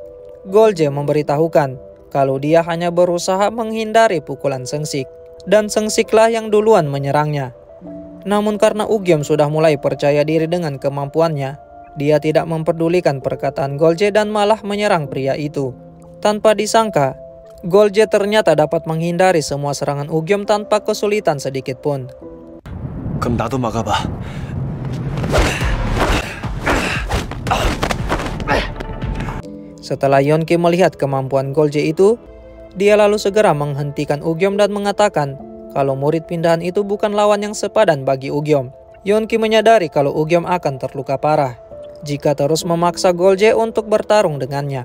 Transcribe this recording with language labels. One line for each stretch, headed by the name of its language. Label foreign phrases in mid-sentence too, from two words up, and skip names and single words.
Indonesian: Golje memberitahukan kalau dia hanya berusaha menghindari pukulan Sengsik, dan Sengsiklah yang duluan menyerangnya. Namun karena Ugyom sudah mulai percaya diri dengan kemampuannya, dia tidak memperdulikan perkataan Golje dan malah menyerang pria itu. Tanpa disangka, Golje ternyata dapat menghindari semua serangan Ugyom tanpa kesulitan sedikit pun.
Korean: 그럼 나도 막아봐.
Indonesian: Setelah Yeonki melihat kemampuan Golje itu, dia lalu segera menghentikan Ugyom dan mengatakan kalau murid pindahan itu bukan lawan yang sepadan bagi Ugyom. Yeonki menyadari kalau Ugyom akan terluka parah jika terus memaksa Golje untuk bertarung dengannya.